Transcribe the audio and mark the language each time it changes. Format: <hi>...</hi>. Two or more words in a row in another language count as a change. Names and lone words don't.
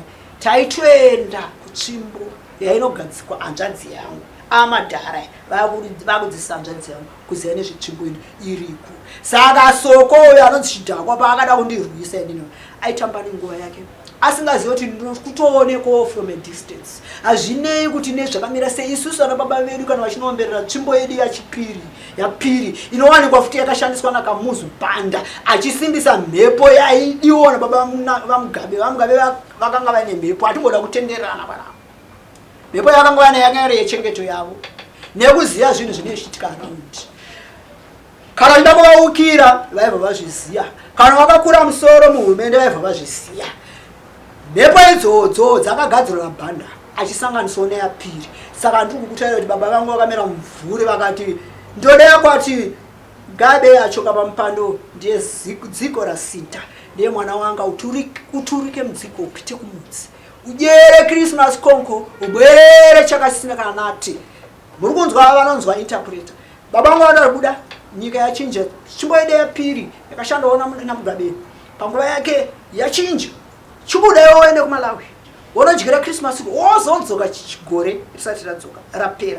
<sn>Taitoenda kutsvimbo yainogadzikwa hanzvadzi yangu. Amadhara vakudzisa hanzvadzi yangu kuziva nezvetsvimbo iriku. Saka soko uyo anonzi Chidhakwa paakada kundirwisa inini aitamba nenguva yake asingazivi kuti ndinokutoonekwawo</sn> <en>from a distance.</en> <sn>Hazvinei kuti nezvakamira sei, isusu ana baba vedu kana vachinoomberera tsvimbo yedu yapiri inowanikwa futi yakashandiswa naKamuzu Banda achisimbisa mhepo yaidiwa nababa vaMugabe. VaMugabe vakanga vaine mhepo, hatingoda kutenderana panapa. Mhepo yakanga vaine yanga yechengeto yavo nekuziva zvinhu zvinoitika around. Kana uchida kuvaukira vaibva vazviziya, kana vakakura musoro muhurumende vaibva vazviziya. Mhepo idzodzo dzakagadzirwa naBanda achisanganiswa neyapiri. Saka ndiri kukutaura kuti baba vangu vakamera mumvuri vakati ndoda yakwati Gabe yachoka pamupando ndiye dziko raSinta, ndiye mwana wanga uturike mudziko upite kumudzi, udyere Christmas konko, ubwere chakasina kana nati. Muri kunzwa vanonzwa interpreter. Baba vangu vakabuda nyika yachinja, tsvimbo yedu yapiri yakashandawo naMugabe panguva yake yachinja. Chibuda yoende kuMalawi wonodyira Christmas wozodzoka chigore risati radzoka rapera.</sn>